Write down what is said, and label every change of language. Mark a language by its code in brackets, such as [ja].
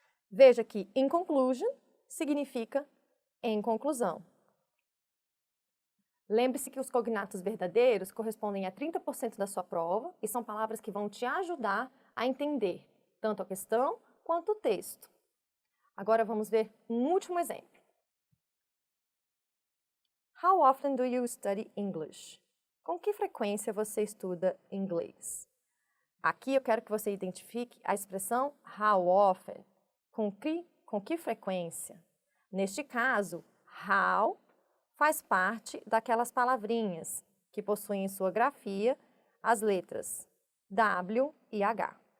[pt] Veja que in conclusion significa em conclusão. Lembre-se que os cognatos verdadeiros correspondem a 30% da sua prova e são palavras que vão te ajudar a entender tanto a questão quanto o texto. Agora vamos ver um último exemplo. [en] How often do you study English? [pt] Com que frequência você estuda inglês? Aqui eu quero que você identifique a expressão how often. Com que frequência? Neste caso, how faz parte daquelas palavrinhas que possuem em sua grafia as letras W e H.